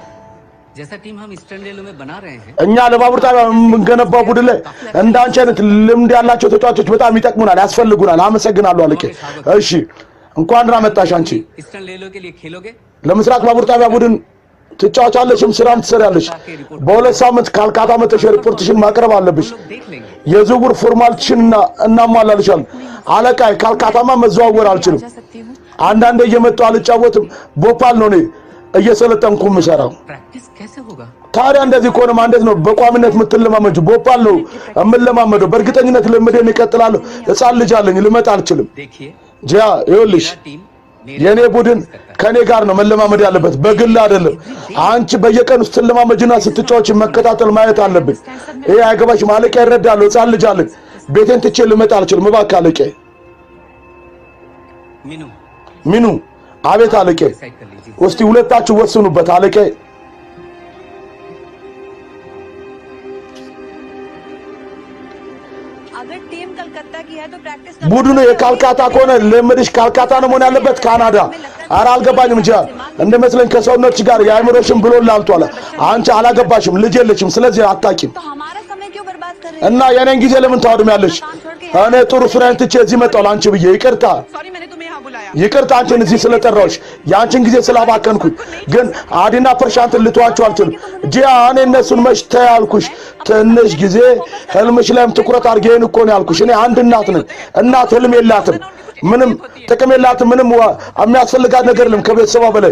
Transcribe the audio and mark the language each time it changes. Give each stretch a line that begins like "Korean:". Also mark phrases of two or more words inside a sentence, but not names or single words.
Hindi: जैसा टीम हम ईस्टर्न रेलवे में बना रहे हैं
Amharic: እኛ ለባቡር ጣቢያ የምንገነባው ቡድን ላይ እንዳንቺ አይነት ልምድ ያላቸው ተጫዋቾች በጣም ይጠቅሙናል፣ ያስፈልጉናል። አመሰግናለሁ አለቄ። እሺ እንኳን ደህና መጣሽ አንቺ።
Hindi: ईस्टर्न रेलवे के लिए खेलोगे?
Amharic: ለምስራቅ ባቡር ጣቢያ ቡድን ትጫወቻለሽም ስራም ትሰሪያለሽ። በሁለት ሳምንት ካልካታ መተሽ ሪፖርትሽን ማቅረብ አለብሽ። የዝውውር ፎርማሊቲሽን እናሟላልሻል። አለቃይ ካልካታማ መዘዋወር አልችልም። አንዳንዴ እየመጣሁ አልጫወትም። ቦፓል ነው እኔ እየሰለጠንኩ የምሰራው።
Hindi: प्रैक्टिस कैसे होगा?
Amharic: ታዲያ እንደዚህ ከሆነማ እንዴት ነው በቋሚነት የምትለማመጂው? ቦፓል ነው የምለማመደው። በእርግጠኝነት ልምዴን እቀጥላለሁ። ሕፃን ልጅ አለኝ፣ ልመጣ አልችልም።
Hindi: देखिए
Amharic: ጂያ ይኸውልሽ የኔ ቡድን ከኔ ጋር ነው መለማመድ ያለበት፣ በግል አይደለም። አንቺ በየቀኑ ስትለማመጂና ስትጫወች መከታተል ማየት አለብኝ። ይሄ አይገባሽም። አለቄ ይረዳል። ሕፃን ልጅ አለኝ። ቤቴን ትቼ ልመጣ አልችልም። እባክህ አለቄ። ሚኑ አቤት አለቄ። እስቲ ሁለታችሁ ወስኑበት አለቄ።
Hindi: अगर टीम कलकत्ता की है तो प्रैक्टिस
Amharic: ቡድኑ የካልካታ ከሆነ ልምድሽ ካልካታ ነው መሆን ያለበት፣ ካናዳ። ኧረ አልገባኝም ጂያ። እንደመስለኝ ከሰውነትሽ ጋር የአእምሮሽን ብሎ ላልቷል። አንቺ አላገባሽም፣ ልጅ የለሽም፣ ስለዚህ አታቂም።
Hindi: तो हमारा समय क्यों बर्बाद कर रहे
Amharic: እና የኔን ጊዜ ለምን ታወድሚያለሽ? እኔ ጥሩ ስራዬን ትቼ እዚህ መጣሁ ለአንቺ ብዬ። ይቅርታ
Hindi: सॉरी मैंने तुम्हें यहाँ बुलाया।
Amharic: ይቅርታ አንቺን እዚህ ስለጠራሁሽ የአንቺን ጊዜ ስላባከንኩኝ። ግን አዲና ፐርሻንትን ልተዋቸው አልችልም ጂያ። እኔ እነሱን መች ተይ አልኩሽ? ትንሽ ጊዜ ህልምሽ ላይም ትኩረት አድርጌ እኮ ነው ያልኩሽ። እኔ አንድ እናት ነኝ። እናት ህልም የላትም፣ ምንም ጥቅም የላትም፣ ምንም የሚያስፈልጋት ነገር የለም ከቤተሰቧ በላይ።